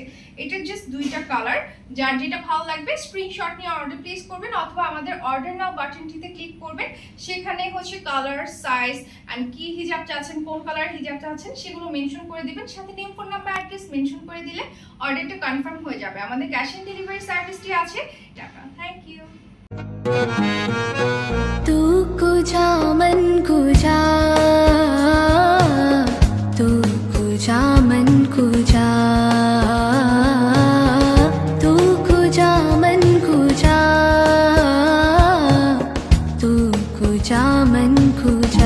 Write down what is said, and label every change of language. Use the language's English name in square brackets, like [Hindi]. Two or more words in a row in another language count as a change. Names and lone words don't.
[Bangla] এটা জাস্ট দুইটা কালার, যার যেটা ভালো লাগবে স্ক্রিনশট নিয়ে [English] order place [Bangla] করবেন, অথবা আমাদের অর্ডার নাও বাটনটিতে ক্লিক করবেন। সেখানে কালার, সাইজ এন্ড কি হিজাব চাচ্ছেন, কোন কালার হিজাব চাচ্ছেন সেগুলো মেনশন করে দিবেন। সাথে নেম, [English] phone number, [Bangla] অ্যাড্রেস মেনশন করে দিলে অর্ডারটা কনফার্ম হয়ে যাবে। আমাদের [English] cash on delivery [Bangla] সার্ভিসটি আছে। [English] tata, thank you. [Persian] تو کجا من کجا، تو کجا من کجا، تو کجا من کجا، تو کجا من کجا.